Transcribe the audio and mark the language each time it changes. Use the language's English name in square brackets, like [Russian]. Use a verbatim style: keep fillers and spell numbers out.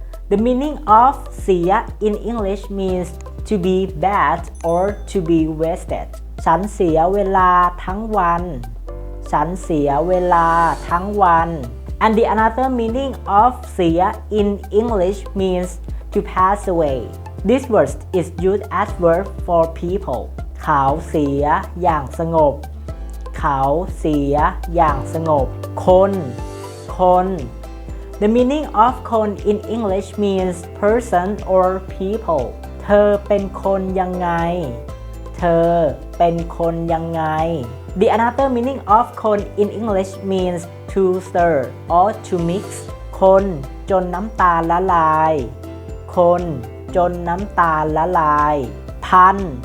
[English] The meaning of เสีย in English means to be bad or to be wasted [Thai] ฉันเสียเวลาทั้งวันฉันเสียเวลาทั้งวัน [English] And the another meaning of เสีย in English means to pass away. This word is used as verb for people. [Thai] เขาเสียอย่างสงบเขาเสียอย่างสงบคนคน [English] The meaning of คน in English means person or people. [Thai] เธอเป็นคนยังไงเธอเป็นคนยังไง [English] The another meaning of คน in English means to stir or to mix [Thai] คนจนน้ำตาลละลายคนจนน้ำตาลละลายพัน